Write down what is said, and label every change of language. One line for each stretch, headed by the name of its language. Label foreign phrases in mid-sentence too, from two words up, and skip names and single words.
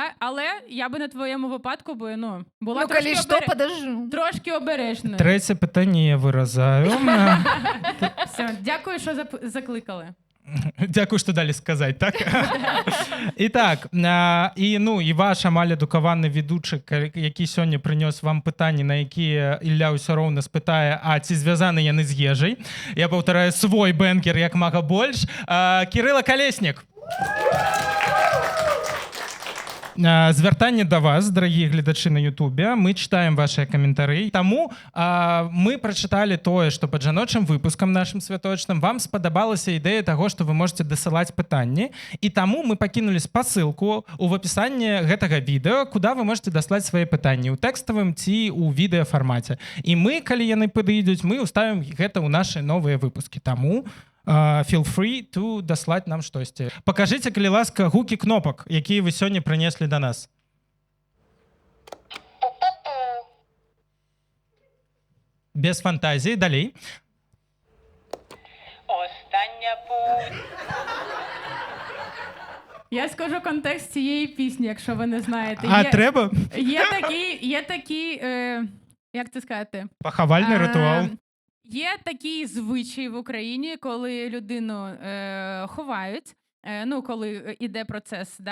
Ukrainian: Але я би на твоєму випадку була Ну, трошки, коли що, подожду. трошки обережною. Третє питання я виразаю. Все, дякую, що закликали. Дякую, що далі сказати, так?
Belarusian: І так, і ваш амаль адукаваны ведучы, які сёння прынёс вам пытанні, на якія Ілля ўсё роўна спытае, а ці звязаны яны з ежай. Я паўтараю свой бэнгер як мага больш. Кирилла Колеснік. Звяртанне да вас, дарагія гледачы на Ютубе. Мы чытаем вашыя каментары. Таму мы прачыталі тое, што пад жаночым выпускам нашым святочным вам спадабалася ідэя таго, што вы можете дасылаць пытанні. І таму мы пакінулі спасылку ў апісанні гэтага відэа, куда вы можете даслаць свае пытанні ў тэкставым ці ў відэафармаце. І мы, калі яны падыйдуць, мы ўставім гэта ў нашы новыя выпускі. Таму
English: feel free to
Belarusian: даслаць нам штосьці. Пакажыце, калі ласка, гукі кнопак, якія вы сёння прынеслі да нас. Без фантазіі, далей.
Ukrainian: Остання путь. Я скажу контекст цієї пісні, якщо ви не знаєте. А треба? Є такий, як це сказати? Поховальний ритуал. Є такий звичай в Україні, коли людину ховають, ну, коли іде процес, да?